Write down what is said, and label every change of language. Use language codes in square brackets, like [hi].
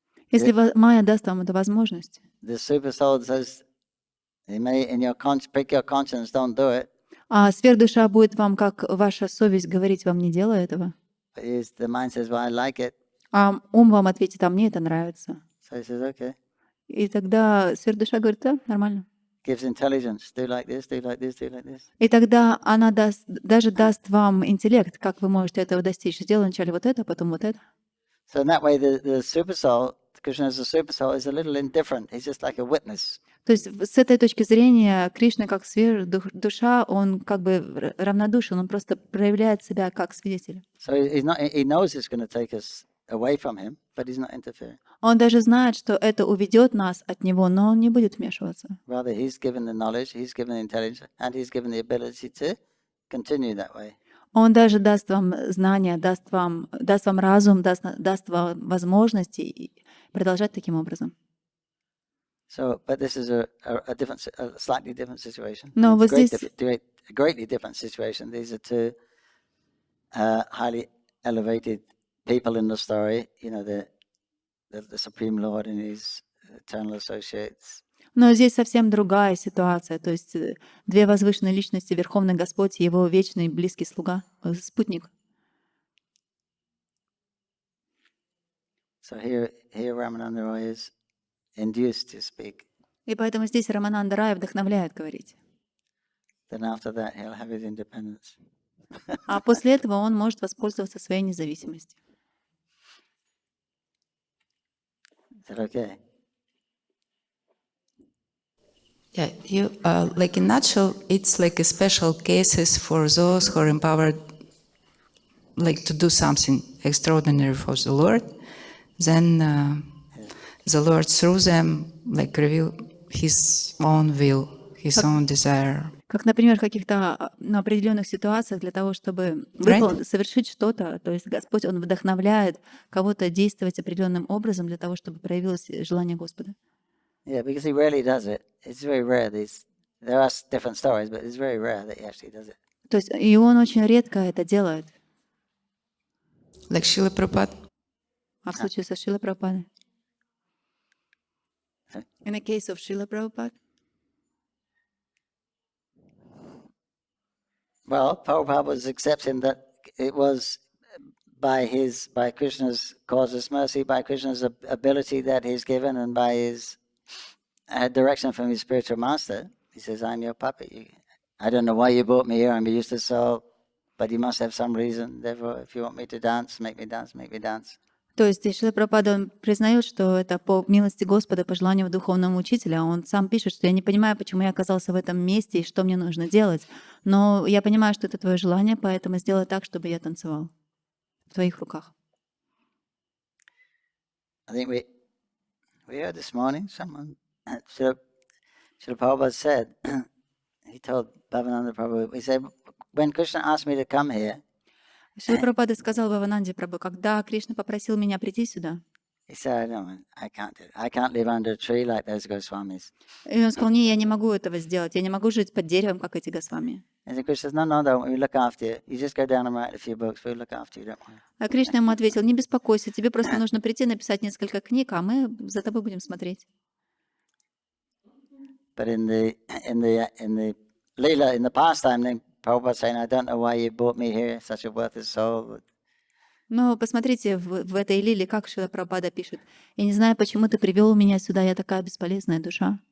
[ru] если Майя даст вам эту возможность, [en] the super soul says, "You may prick your conscience, don't do it." [ru] а сверхдуша будет вам, как ваша совесть, говорить вам, не делай этого. [en] But the mind says, "Well, I like it." [ru] А ум вам ответит, а мне это нравится. [en] So he says, okay. [ru] И тогда сверхдуша говорит, да, нормально. [en] Gives intelligence. Do like this, do like this, do like this. [ru] И тогда она даже даст вам интеллект, как вы можете этого достичь. Сделай вначале вот это, потом вот это. [en] So in that way, the super soul, Krishna as a super soul, is a little indifferent. He's just like a witness. [ru] То есть с этой точки зрения Кришна как сверхдуша, он как бы равнодушен, он просто проявляет себя как свидетель. [en] So he knows it's going to take us away from him, but he's not interfering. [ru] Он даже знает, что это уведет нас от него, но он не будет вмешиваться. [en] Rather, he's given the knowledge, he's given the intelligence, and he's given the ability to continue that way. [ru] Он даже даст вам знания, даст вам разум, даст вам возможности продолжать таким образом. [en] So, but this is a slightly different situation. No, It's was this- greatly different situation. These are two highly elevated people in the story. You know, the Supreme Lord and his eternal associates. [ru] Но здесь совсем другая ситуация. То есть две возвышенные личности, Верховный Господь и Его вечный близкий слуга, спутник. [en] So here Ramananda Roy is induced to speak. [ru] И поэтому здесь Рамананда Рай вдохновляет говорить. [en] Then after that, he'll have his independence. [ru] А после этого он может воспользоваться своей независимостью. [en] Is that okay? Yeah, like in nutshell, it's like a special cases for those who are empowered, like to do something extraordinary for the Lord. Then the Lord through them, like reveal His own will, His own desire. [ru] Как, например, в каких-то определенных ситуациях для того, чтобы совершить что-то, то есть Господь, Он вдохновляет кого-то действовать определенным образом для того, чтобы проявилось желание Господа. [en] Yeah, because he rarely does it. It's very rare. There are different stories, but it's very rare that he actually does it. [ru] То есть и Он очень редко это делает. [en] Like Srila Prabhupada. [ru] А в случае со Шрилой Прабхупадой? [en] In the case of Srila Prabhupada? Well, Prabhupada was accepting that it was by Krishna's causeless mercy, by Krishna's ability that he's given, and by his direction from his spiritual master. He says, I'm your puppet. I don't know why you brought me here. I'm a useless soul, but you must have some reason. Therefore, if you want me to dance, make me dance, make me dance. [ru] То есть Шрила Прабхупада, он признает, что это по милости Господа, по желанию духовного учителя. Он сам пишет, что я не понимаю, почему я оказался в этом месте и что мне нужно делать. Но я понимаю, что это твое желание, поэтому сделай так, чтобы я танцевал в твоих руках. [en] I think we heard this morning someone, Srila Prabhupada said, he told Bhavananda Prabhu, he said, when Krishna asked me to come here, [ru] Шрила Прабхупада сказал Бхавананде Прабху, когда Кришна попросил меня прийти сюда, [en] he said, I can't do it. I can't live under a tree like those Goswamis. [ru] и он сказал, не, я не могу этого сделать, я не могу жить под деревом, как эти Госвами. [en] And then Krishna says, no, don't. We look after you. You just go down and write a few books. We'll look after you, don't worry. [ru] А Кришна ему ответил, не беспокойся, тебе просто нужно прийти, написать несколько книг, а мы за тобой будем смотреть. [en] But in the lila, in the pastime, then Prabhupada saying, I don't know why you brought me here, such a worthless soul. [ru] Но посмотрите в этой лиле, как Шрила Прабхупада пишет. Я не знаю, почему ты привел меня сюда, я такая бесполезная душа.